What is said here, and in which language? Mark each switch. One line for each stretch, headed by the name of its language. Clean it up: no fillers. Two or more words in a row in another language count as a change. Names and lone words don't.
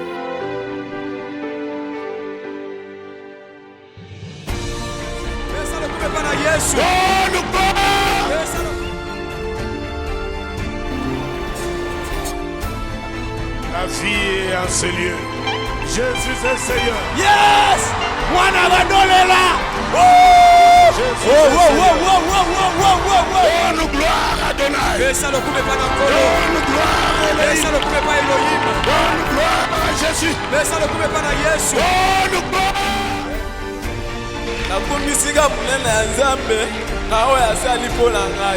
French: La vie est en ce lieu. Jésus est Seigneur.
Lingala: Yes! Mwana bandolela.
French: Jésus Oh, est oh, Seigneur. oh. Donne gloire à Adonai.
Lingala: Pesa lokume pa na nkolo.
French: Donne gloire à
Lingala: Pesa Elohim. lokume pa Elohim.
French: Donne gloire à Jésus.
Lingala: Pesa lokume pa na Yesu.
French: Donne gloire.
Lingala: Nakumisika munene ya Nzambe nawe asali mpola ngai.